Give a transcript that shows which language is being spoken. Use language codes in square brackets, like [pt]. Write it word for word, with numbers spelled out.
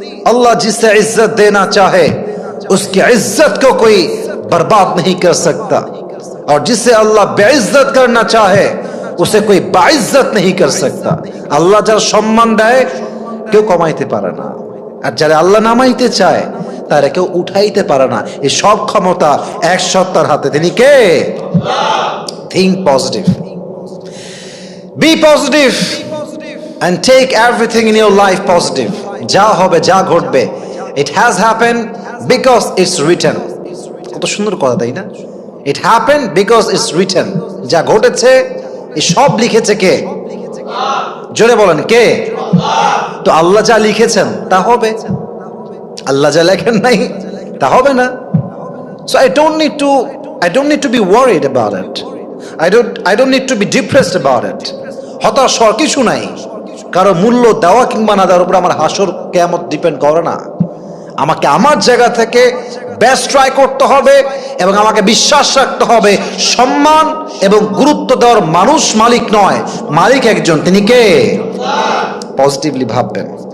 [hi] আল্লাহ জিসে ইজ্জত দেনা চাহে उसकी इज्जत को कोई बर्बाद नहीं कर सकता, और जिसे अल्लाह बेइज्जत करना चाहे उसे कोई बाइज्जत नहीं कर सकता। [bn] আল্লাহ যার সম্মান দেয় কেউ কমাইতে পারে না, আর যারা আল্লাহ নামাইতে চায় তারা কেউ উঠাইতে পারে না। এই সব ক্ষমতা এক সত্তার হাতে। তিনি কে? আল্লাহ। [en] Think positive, be positive and take everything in your life positive. [bn] যা হবে, যা ঘটবে, [en] it has happened because it's written. [bn] কত সুন্দর কথা, তাই না? [en] it happened because it's written. [bn] যা ঘটেছে এ সব লিখেছে কে? জোরে বলেন, কে? তো আল্লাহ যা লিখেছেন তা হবে। আল্লাহ যা লেখেন নাই তা হবে না। [en] so i don't need to i don't need to be worried about it. I don't I don't need to be depressed about it. [bn] হতাশ হওয়ার কিছু নাই, কারো মূল্য দেওয়া কিংবা না দেওয়ার উপর আমার হাসর কিয়ামত ডিপেন্ড করে না। আমাকে আমার জায়গা থেকে বেস্ট ট্রাই করতে হবে এবং আমাকে বিশ্বাস রাখতে হবে সম্মান এবং গুরুত্ব দেওয়ার মানুষ মালিক নয়, মালিক একজন, তিনি কে? পজিটিভলি ভাববেন।